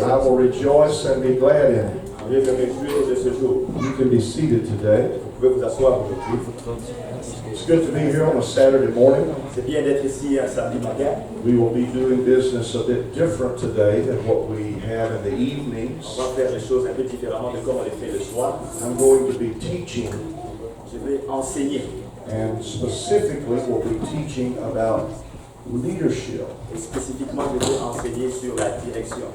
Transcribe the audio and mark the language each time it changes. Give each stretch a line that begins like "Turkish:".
English: I will rejoice and be glad in it.
French: Je vais me réjouir de ce jour.
English: You can be seated today.
French: Vous pouvez vous asseoir aujourd'hui.
English: It's good to be here on a Saturday morning.
French: C'est bien d'être ici un samedi matin.
English: We will be doing business a bit different today than what we have in the evenings.
French: On va faire les choses un peu différemment de comme on les fait le soir.
English: I'm going to be teaching,
French: Je vais enseigner.
English: and specifically we'll be teaching about leadership
French: Et spécifiquement, je vais enseigner sur la direction.